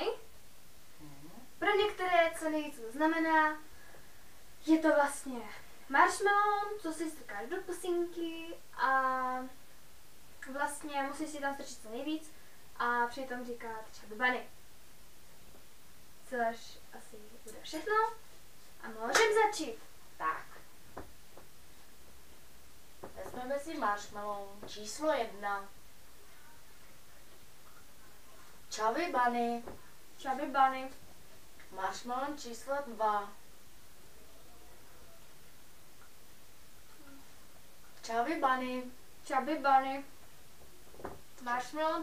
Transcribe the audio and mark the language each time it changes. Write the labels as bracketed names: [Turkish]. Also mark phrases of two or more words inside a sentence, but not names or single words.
[Czech] Pro některé, co neví, co to znamená, je to vlastně marshmallow, co si strkáš do pusinky a vlastně musíš si tam strčit co nejvíc a přitom říkat Chubby Bunny. Což asi bude všechno a můžeme začít. Tak. Vezmeme si marshmallow číslo 1. Chubby Bunny. Chubby Bunny. Marshmallow číslo 2. Chubby Bunny. Chubby Bunny. Marshmallow